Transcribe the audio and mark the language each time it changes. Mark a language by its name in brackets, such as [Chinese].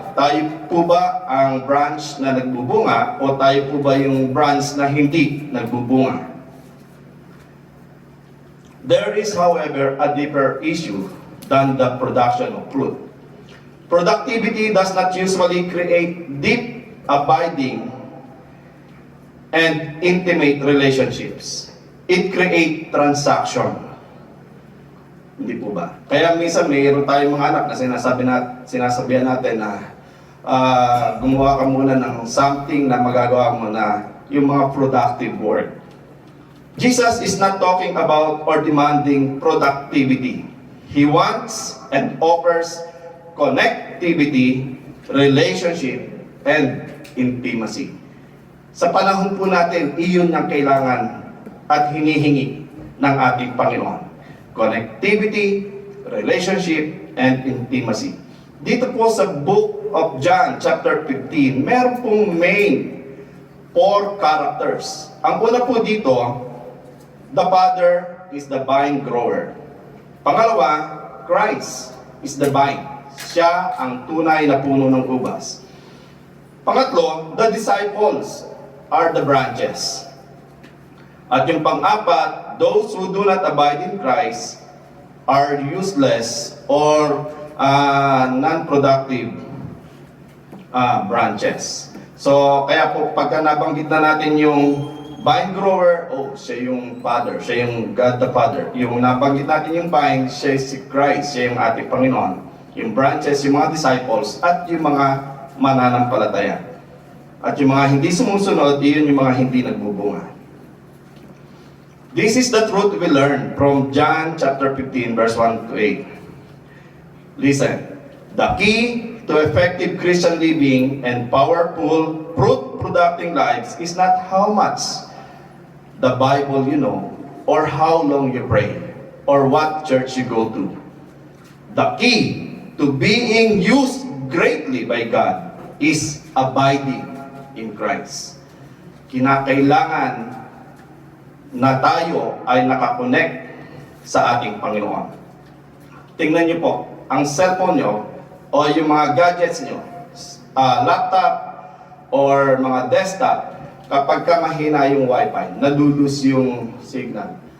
[Filipino] Tayo po ba ang branch na nagbubunga o tayo po ba yung branch na hindi nagbubunga? [English] There is, however, a deeper issue than the production of fruit. Productivity does not usually create deep, abiding, and intimate relationships. It creates transaction. [Filipino] Hindi po ba? Kaya minsan mayroon tayong mga anak na sinasabihan natin na gumawa ka muna ng something na magagawa mo na yung mga [English] productive work. Jesus is not talking about or demanding productivity. He wants and offers connectivity, relationship, and intimacy. [Filipino] Sa panahon po natin, iyon ang kailangan at hinihingi ng ating Panginoon. [English] Connectivity, relationship, and intimacy. [Filipino] Dito po sa [English] book of John, chapter 15, [Filipino] meron pong [English] main 4 characters. [Filipino] Ang una po dito, [English] the Father is the vine grower. Pangalawa, Christ is the vine. [Filipino] Siya ang tunay na puno ng ubas. [English] Pangatlo, the disciples are the branches. [Filipino] At yung pang-apat, [English] those who do not abide in Christ are useless or non-productive branches. [Filipino] So, kaya po pagka nabanggit na natin yung vine grower, siya yung Father, siya yung [English] God the Father. [Filipino] Yung nabanggit natin yung vine, siya si Christ, siya yung ating Panginoon. Yung branches, yung mga disciples, at yung mga mananampalataya. At yung mga hindi sumusunod, yun yung mga hindi nagbubunga. [English] This is the truth we learn from John chapter 15 verse 1 to 8. Listen, the key to effective Christian living and powerful fruit-producing lives is not how much the Bible you know, or how long you pray, or what church you go to. The key to being used greatly by God is abiding in Christ. [Filipino] Kinakailangan na tayo ay nakakonect sa ating Panginoon. Tingnan niyo po, ang cellphone niyo o yung mga gadgets niyo, laptop or mga desktop, kapag ka mahina yung wifi, nalulus yung signal.